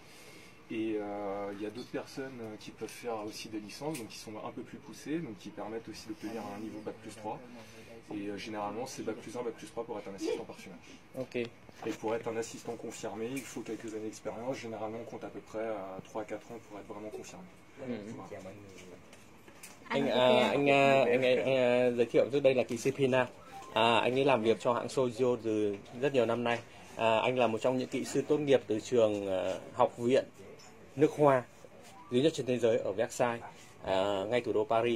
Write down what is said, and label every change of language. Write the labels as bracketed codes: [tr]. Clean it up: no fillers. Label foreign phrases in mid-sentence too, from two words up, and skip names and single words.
[fr] Et il y a d'autres personnes qui peuvent faire aussi des licences, donc qui sont un peu plus poussées, donc qui permettent aussi d'obtenir un niveau Bac+3. Et généralement, c'est Bac+1, Bac+3 pour être un assistant parfumeur. Ok. Et pour être un assistant confirmé, il faut quelques années d'expérience. Généralement, on compte à peu près 3 à 4 ans pour être vraiment confirmé. Voilà. [vi] Anh giới thiệu trước đây là kỹ sư Pina. Anh ấy làm việc cho hãng Sozio từ rất nhiều năm nay. Anh là một trong những kỹ sư tốt nghiệp từ trường học viện nước hoa duy nhất trên thế giới ở Versailles, ngay thủ đô Paris.